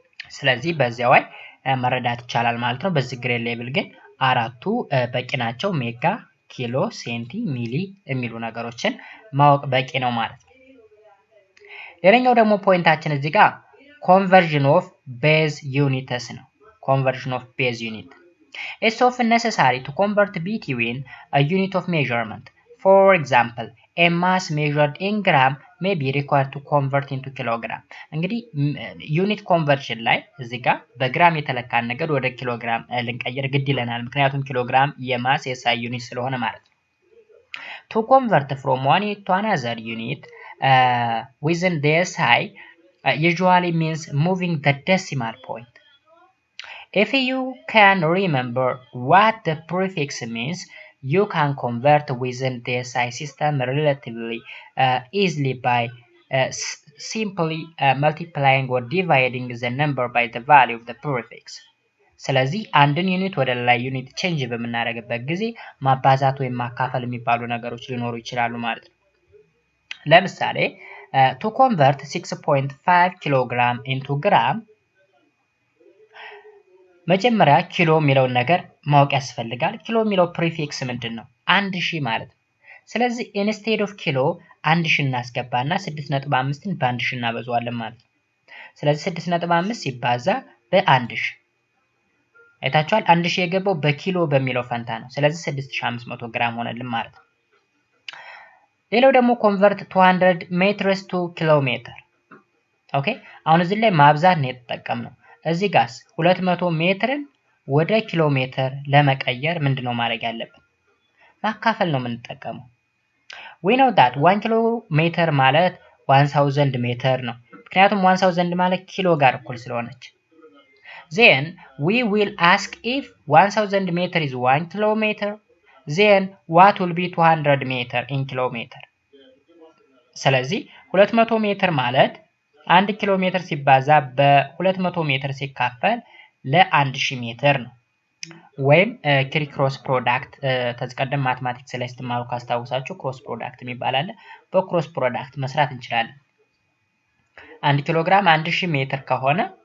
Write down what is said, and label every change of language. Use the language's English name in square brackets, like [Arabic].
[Amharic] ስለዚህ በዚያ ላይ መረዳት ይቻላል ማለት ነው። በዚህ ግሬድ ሌቭል ግን አራቱ በቂ ናቸው። ሜጋ፣ ኪሎ፣ ሴንቲ፣ ሚሊ የሚሉ ነገሮችን ማወቅ በቂ ነው ማለት ነው። ሌላኛው ደግሞ ፖይንታችን እዚህ ጋር ኮንቨርዥን ኦፍ ቤዝ ዩኒትስ ነው። ኮንቨርዥን ኦፍ ቤዝ ዩኒት [English] It's often necessary to convert between a unit of measurement. For example, a mass measured in gram may be required to convert into kilogram. [Amharic] እንግዲህ ዩኒት ኮንቨርሽን ላይ እዚህ ጋር በግራም የተለካን ነገር ወደ ኪሎግራም ልንቀይር ግድ ይለናል። ምክንያቱም ኪሎግራም የማስ የሳይ ዩኒት ስለሆነ ማለት ነው። [English] To convert from one unit to another unit within the SI usually means moving the decimal point. If you can remember what the prefix means, you can convert within the SI system relatively easily by simply multiplying or dividing the number by the value of the prefix. [Amharic] ስለዚህ አንድን ዩኒት ወደ ሌላ ዩኒት ቼንጅ በምናደርግበት ጊዜ ማባዛት ወይም ማካፈል የሚባሉ ነገሮች ሊኖሩ ይችላሉ ማለት ነው። ለምሳሌ [English] to convert [Amharic] 6.5 ኪሎግራም into gram መጀመሪያ ኪሎ የሚለውን ነገር ማወቅ ያስፈልጋል። ኪሎ የሚለው ፕሪፊክስ ምንድን ነው? 1000 ማለት ነው። ስለዚህ [English] ኢንስቴድ ኦፍ ኪሎ [Amharic] 1000 እናስገባና 6.5ን በ1000 እናበዛዋለን ማለት ነው። ስለዚህ 6.5 ሲባዛ በ1000 አይታችኋል። 1000 የገባው በኪሎ በሚለው ፈንታ ነው። ስለዚህ 6500 ግራም ሆነልን ማለት ነው። ሌላው ደግሞ [English] ኮንቨርት 200 ሜትርስ ቱ ኪሎ ሜትር። [Amharic] ኦኬ አሁን እዚህ ላይ ማብዛት ነው የተጠቀምነው። እዚህ ጋርስ 200 ሜትርን ወደ ኪሎ ሜትር ለመቀየር ምንድነው ማድረግ ያለብን? ማካፈል ነው የምንጠቀመው። [English] we know that 1 [Amharic] ኪሎ ሜትር ማለት 1000 ሜትር ነው። ምክንያቱም 1000 ማለት ኪሎ ጋር እኩል ስለሆነች። [English] then we will ask if 1000 meter is 1 kilometer, then what will be 200 meter in kilometer? [Amharic] ስለዚህ 200 ሜትር ማለት 1 ኪሎ ሜትር ሲባዛ በ200 ሜትር ሲካፈል ለ1000 ሜትር ነው። ወይም ክሮስ ፕሮዳክት ተዝቀደም ማትማቲክስ ላይ ስትማሩ ካስታውሳችሁ ክሮስ ፕሮዳክት የሚባል አለ። በክሮስ ፕሮዳክት መስራት እንችላለን። 1 ኪሎ ግራም 1000 ሜትር ከሆነ